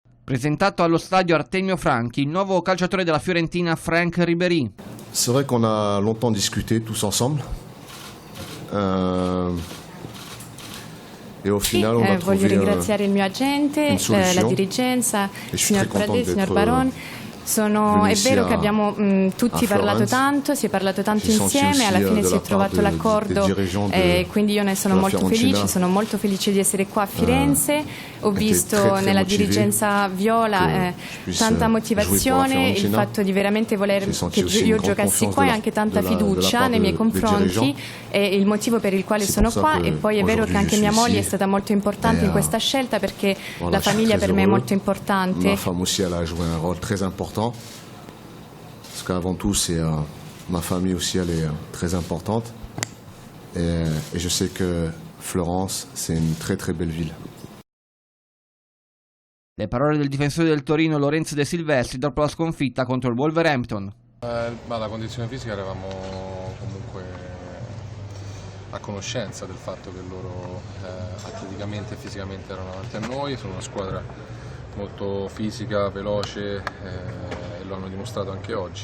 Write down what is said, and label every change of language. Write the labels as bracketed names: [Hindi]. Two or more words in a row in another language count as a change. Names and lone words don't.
[Italian] Presentato allo stadio Artemio Franchi il nuovo calciatore della Fiorentina Franck Ribéry. [French] C'est vrai qu'on a longtemps discuté tous ensemble. [Italian] Voglio ringraziare il mio agente, la dirigenza, il signor Pradè, il signor Baron. È vero che abbiamo tutti parlato tanto, si è parlato tanto insieme, alla fine si è trovato l'accordo e quindi io ne sono molto felice di essere qua a Firenze. Ho visto nella dirigenza viola tanta motivazione, il fatto di veramente voler che io giocassi qua e anche tanta fiducia nei miei confronti, è il motivo per il quale sono qua. E poi è vero che anche mia moglie è stata molto importante in questa scelta, perché la famiglia per me è molto importante. [French] Ma femme aussi elle a joué un rôle très important. Parce qu'avant tout, ma famille aussi, elle est très importante. Et je sais que Florence, c'est une très très belle ville. [Italian] Le parole del difensore del Torino Lorenzo De Silvestri dopo la sconfitta contro il Wolverhampton. Ma la condizione fisica eravamo comunque a conoscenza del fatto che loro atleticamente e fisicamente erano davanti a noi. Sono una squadra molto fisica, veloce e lo hanno dimostrato anche oggi.